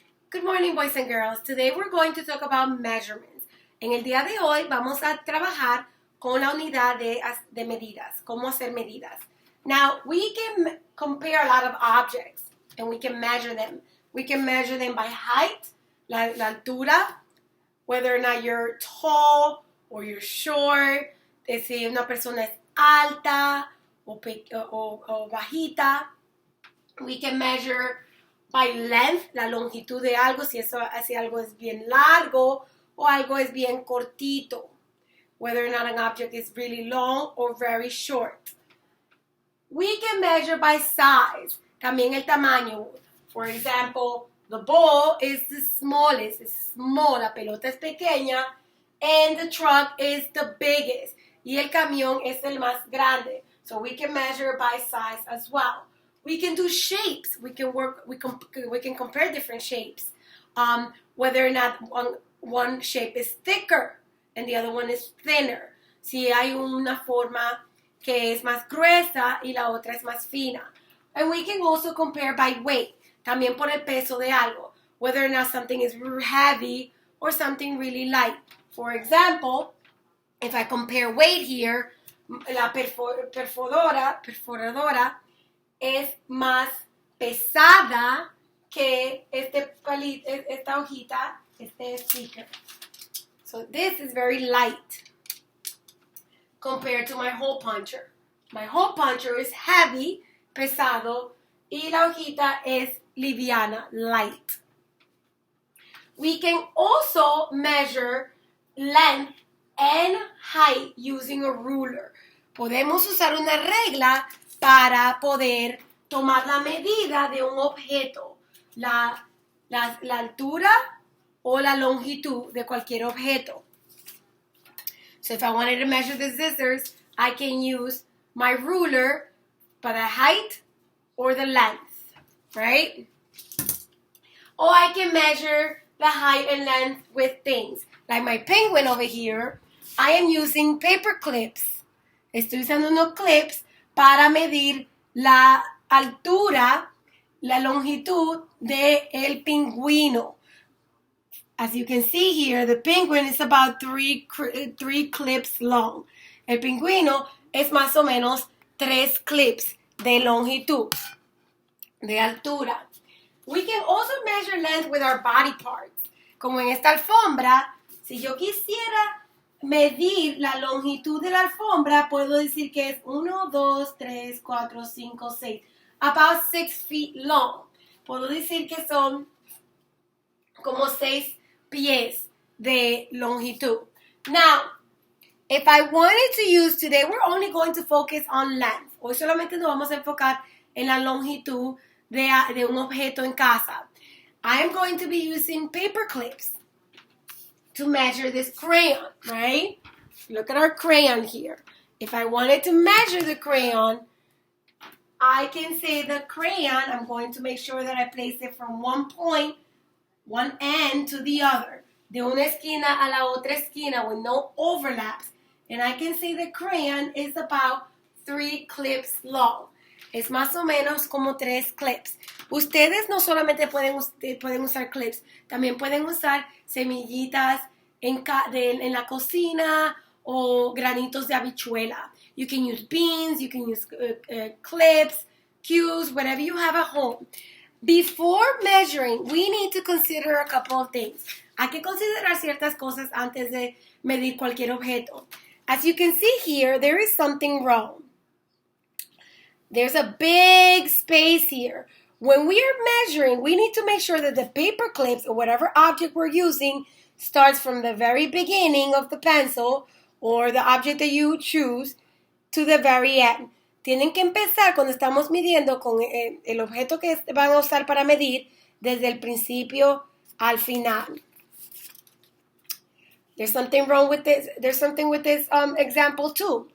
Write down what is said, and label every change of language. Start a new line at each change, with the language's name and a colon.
English: Good morning, boys and girls. Today we're going to talk about measurements.
Spanish: En el día de hoy vamos a trabajar con la unidad de medidas, cómo hacer medidas.
English: Now, we can compare a lot of objects and we can measure them. We can measure them by height, la altura, whether or not you're tall or you're short,
Spanish: si una persona es alta o bajita.
English: We can measure by length,
Spanish: la longitud de algo, si algo es bien largo o algo es bien cortito,
English: whether or not an object is really long or very short. We can measure by size,
Spanish: también el tamaño.
English: For example, the ball is the smallest, it's small,
Spanish: la pelota es pequeña,
English: and the truck is the biggest,
Spanish: y el camión es el más grande.
English: So we can measure by size as well. We can do shapes. We can compare different shapes. Whether or not one shape is thicker and the other one is thinner.
Spanish: Si hay una forma que es más gruesa y la otra es más fina.
English: And we can also compare by weight.
Spanish: También por el peso de algo.
English: Whether or not something is heavy or something really light. For example, if I compare weight here,
Spanish: la perforadora es más pesada que esta hojita, este sticker.
English: So this is very light compared to my hole puncher. My hole puncher is heavy,
Spanish: pesado, y la hojita es liviana,
English: light. We can also measure length and height using a ruler.
Spanish: Podemos usar una regla para poder tomar la medida de un objeto, la altura o la longitud de cualquier objeto.
English: So if I wanted to measure the scissors, I can use my ruler for the height or the length, right? Or I can measure the height and length with things. Like my penguin over here, I am using paper clips.
Spanish: Estoy usando unos clips para medir la altura, la longitud de el pingüino.
English: As you can see here, the penguin is about three clips long.
Spanish: El pingüino es más o menos 3 clips de longitud, de altura.
English: We can also measure length with our body parts.
Spanish: Como en esta alfombra, si yo quisiera medir la longitud de la alfombra, puedo decir que es 1, 2, 3, 4, 5, 6.
English: About 6 feet long.
Spanish: Puedo decir que son como 6 pies de longitud.
English: Now, if I wanted to use today, we're only going to focus on length.
Spanish: Hoy solamente nos vamos a enfocar en la longitud de un objeto en casa.
English: I am going to be using paper clips to measure this crayon, right? Look at our crayon here. If I wanted to measure the crayon, I can say the crayon, I'm going to make sure that I place it from one end to the other.
Spanish: De una esquina a la otra esquina
English: with no overlaps. And I can say the crayon is about 3 clips long.
Spanish: Es más o menos como 3 clips. Ustedes no solamente pueden usar clips, también pueden usar semillitas en la cocina o granitos de habichuela.
English: You can use beans, you can use clips, cues, whatever you have at home. Before measuring, we need to consider a couple of things. Hay que considerar ciertas cosas antes de medir cualquier objeto. As you can see here, there is something wrong. There's a big space here. When we are measuring, we need to make sure that the paper clips or whatever object we're using starts from the very beginning of the pencil or the object that you choose to the very end.
Spanish: Tienen que empezar cuando estamos midiendo con el objeto que van a usar para medir desde el principio al final.
English: There's something wrong with this. There's something with this example too.